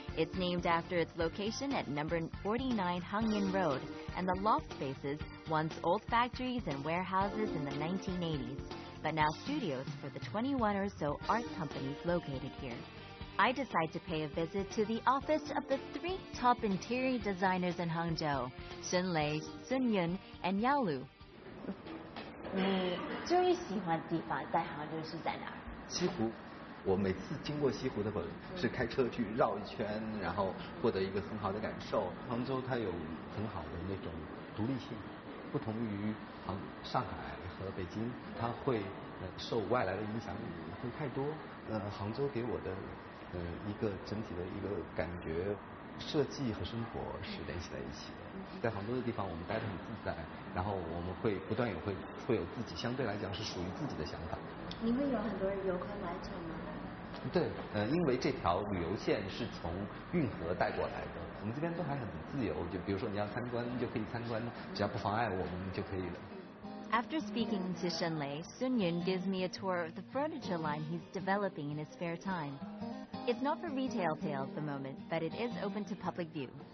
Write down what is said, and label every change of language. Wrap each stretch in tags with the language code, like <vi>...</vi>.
<en>It's named after its location at number 49 Hangyan Road, and the loft spaces once old factories and warehouses in the 1980s, but now studios for the 21 or so art companies located here. I decide to pay a visit to the office of the 3 top interior designers in Hangzhou, Sun Lei, Sun Yun, and Yao Lu.</en> <zh>你最喜欢的地方在杭州是在哪儿？西湖，我每次经过西湖的是开车去绕一圈，然后获得一个很好的感受。杭州它有很好的那种独立性，不同于上海和北京，它会受外来的影响会太多。杭州给我的一个整体的一个感觉，设计和生活是联系在一起的。在杭州的地方，我们待得很自在，然后我们会不断会有自己相对来讲是属于自己的想法。你会有很多游客来这吗？对，因为这条旅游线是从运河带过来的，我们这边都还很自由，就比如说你要参观就可以参观，只要不妨碍我们就可以了。</zh> <en>After speaking to Shenlei, Sun Yun gives me a tour of the furniture line he's developing in his spare time. It's not for retail sale at the moment, but it is open to public view.</en>